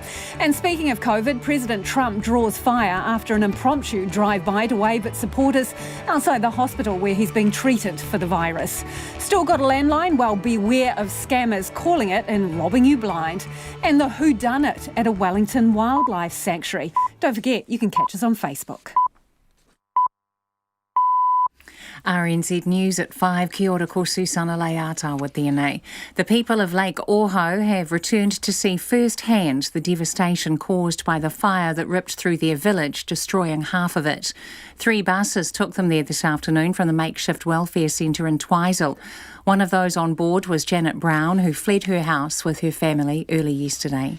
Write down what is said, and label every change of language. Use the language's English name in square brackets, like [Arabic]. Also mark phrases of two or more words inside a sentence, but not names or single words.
[English] And speaking of COVID, President Trump draws fire after an impromptu drive-by to wave at supporters outside the hospital where he's being treated for the virus. Still got a landline? Well, beware of scammers calling it and robbing you blind. And the whodunit at a Wellington wildlife sanctuary. Don't forget, you can catch us on Facebook. RNZ News at 5. [Māori] Kia ora, ko Susana Leata [English] with DNA. The people of Lake Oho have returned to see firsthand the devastation caused by the fire that ripped through their village, destroying half of it. 3 buses took them there this afternoon from the makeshift welfare centre in Twizel. One of those on board was Janet Brown, who fled her house with her family early yesterday.